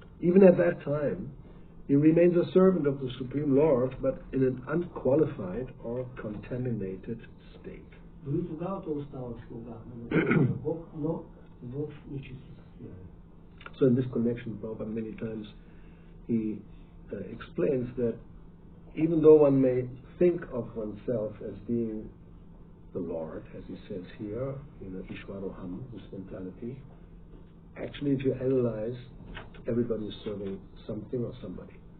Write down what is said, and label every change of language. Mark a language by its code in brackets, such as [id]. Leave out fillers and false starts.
[en] Even at that time, he remains a servant of the Supreme Lord, but in an unqualified or contaminated state. [bg] Дори тогава той остава слуга на Бог, но в нечисто състояние. [en] So in this connection, Prabhupada many times he explains that even though one may think of oneself as being the Lord, as he says here, Ishwaroham, this mentality, actually if you analyze, everybody is serving something or somebody.